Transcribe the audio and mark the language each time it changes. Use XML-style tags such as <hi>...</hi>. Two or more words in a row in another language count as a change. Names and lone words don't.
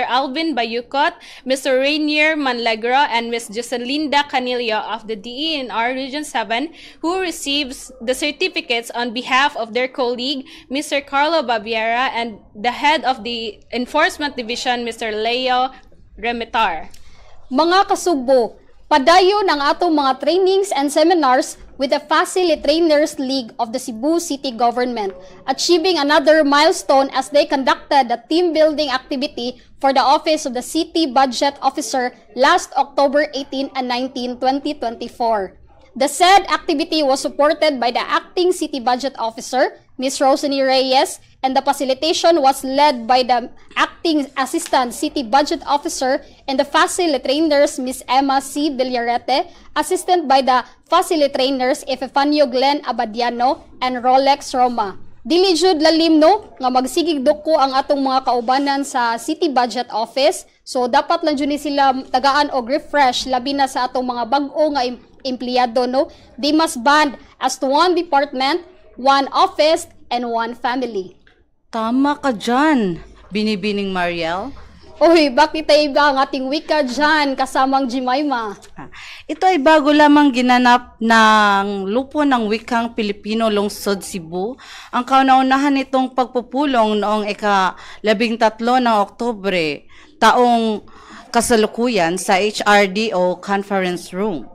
<en>Alvin Bayukot, Mr. Rainier Manlegro, and Ms. Joselinda Canillo of the DENR Region 7, who receives the certificates on behalf of their colleague, Mr. Carlo Baviera, and the head of the Enforcement Division, Mr. Leo Remitar.</en> <ceb>Mga kasugbo, padayon ang atong mga</ceb> <en>trainings and seminars with the Facilitators League of the Cebu City Government, achieving another milestone as they conducted a team-building activity for the Office of the City Budget Officer last October 18 and 19, 2024. The said activity was supported by the Acting City Budget Officer, Ms. Rosany Reyes, and the facilitation was led by the Acting Assistant City Budget Officer and the Facilitators, Ms. Emma C. Villarete, assisted by the Facilitators Epifanio Glenn Abadiano and Rolex Roma.</en> <ceb>Dili jud lalim no nga magsigig duko ang atong mga kaubanan sa City Budget Office, so dapat lang jud ni sila tagaan og refresh labi na sa atong mga bag-o nga empleyado no.</ceb> <en>They must band as to one department, one office, and one family.</en> <tl>Tama ka dyan, binibining Mariell. Uy, bakit tayo ba ang ating wika dyan kasamang Jemaima? Ito ay bago lamang ginanap ng Lupon ng Wikang Filipino-Lungsod, Cebu. Ang kauna-unahan nitong pagpupulong noong ika-13 ng Oktubre, taong kasalukuyan sa HRDO Conference Room.</tl>